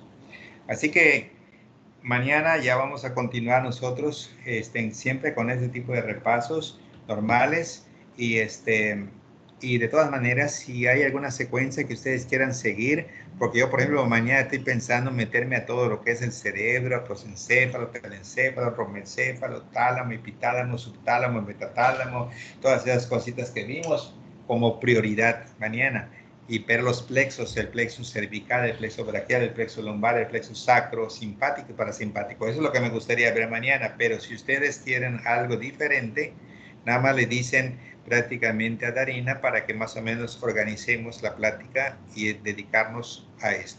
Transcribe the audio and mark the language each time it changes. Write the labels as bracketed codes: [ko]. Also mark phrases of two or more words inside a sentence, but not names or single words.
[es] Así que mañana ya vamos a continuar nosotros siempre con este tipo de repasos normales y de todas maneras, si hay alguna secuencia que ustedes quieran seguir, porque yo, por ejemplo, mañana estoy pensando meterme a todo lo que es el cerebro, prosencéfalo, telencéfalo, romencéfalo, tálamo, hipotálamo, subtálamo, metatálamo, todas esas cositas que vimos como prioridad mañana. Y ver los plexos, el plexo cervical, el plexo braquial, el plexo lumbar, el plexo sacro, simpático y parasimpático. Eso es lo que me gustaría ver mañana, pero si ustedes quieren algo diferente, nada más le dicen prácticamente a Darina para que más o menos organicemos la plática y dedicarnos a esto.